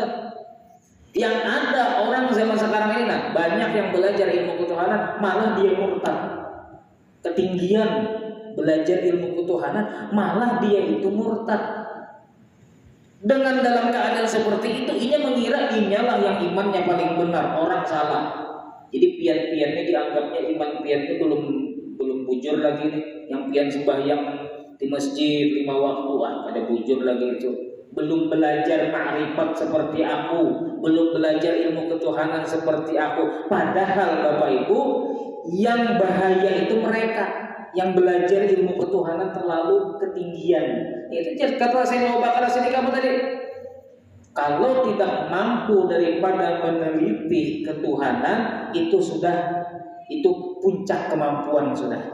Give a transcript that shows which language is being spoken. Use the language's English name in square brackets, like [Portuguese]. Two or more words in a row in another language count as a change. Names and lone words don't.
[Indonesian] Yang ada orang zaman sekarang ini, banyak yang belajar ilmu ketuhanan malah dia murtad. Ketinggian belajar ilmu ketuhanan malah dia itu murtad. Dengan dalam keadaan seperti itu, ia mengira inyalah yang imannya paling benar, orang salah. [Banjar] Jadi pian-piannya dianggapnya iman piannya belum bujur lagi nih. Yang pian sembahyang di masjid 5 waktu, ada bujur lagi itu. [Indonesian] Belum belajar ma'rifat seperti aku, belum belajar ilmu ketuhanan seperti aku. Padahal Bapak Ibu, yang bahaya itu mereka yang belajar ilmu ketuhanan terlalu ketinggian. Itu kata saya mau bakal sini kamu tadi. Kalau tidak mampu daripada meneliti ketuhanan, itu puncak kemampuan sudah.